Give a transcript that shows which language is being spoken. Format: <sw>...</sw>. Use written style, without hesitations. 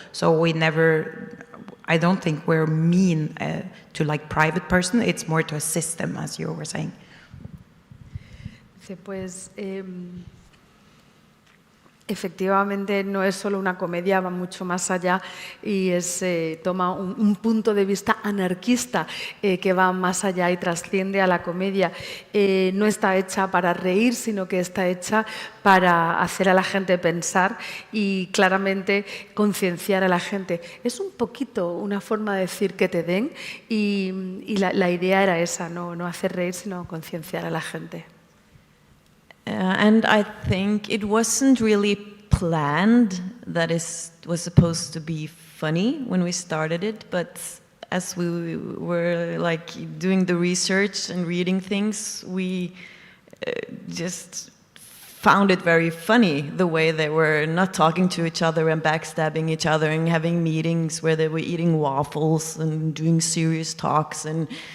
<en>So we never. I don't think we're mean to like private person. It's more to a system, as you were saying.</en> <es>Pues efectivamente no es solo una comedia, va mucho más allá y toma un punto de vista anarquista que va más allá y trasciende a la comedia. No está hecha para reír, sino que está hecha para hacer a la gente pensar y claramente concienciar a la gente. Es un poquito una forma de decir que te den y la idea era esa, no hacer reír, sino concienciar a la gente.</es> <en>And I think it wasn't really planned that it was supposed to be funny when we started it, but as we were like doing the research and reading things, we just found it very funny, the way they were not talking to each other and backstabbing each other and having meetings where they were eating waffles and doing serious talks, and</en>